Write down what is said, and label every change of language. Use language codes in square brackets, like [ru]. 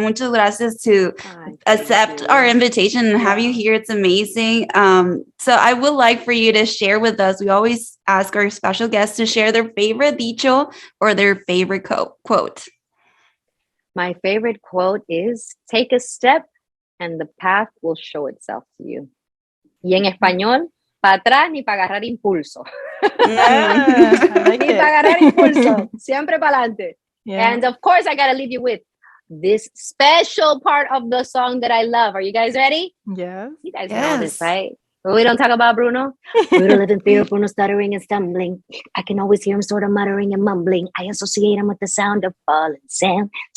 [es] Muchas gracias [en] to accept our invitation and have you here. It's amazing. So I would like for you to share with us. We always ask our special guests to share their favorite dicho or their favorite quote. My favorite quote is, take a step and the path will show itself to you. [es] Y en español, para atrás ni para agarrar impulso. [en] Like [es] ni para agarrar impulso. Siempre para adelante. [en] Yeah. And of course, I got to leave you with this special part of the song that I love. Are you guys ready? Yes. You guys know this, right? But we don't talk about Bruno. Bruno live in fear of Bruno stuttering and stumbling. I can always hear him sort of muttering and mumbling. I associate him with the sound of falling sand.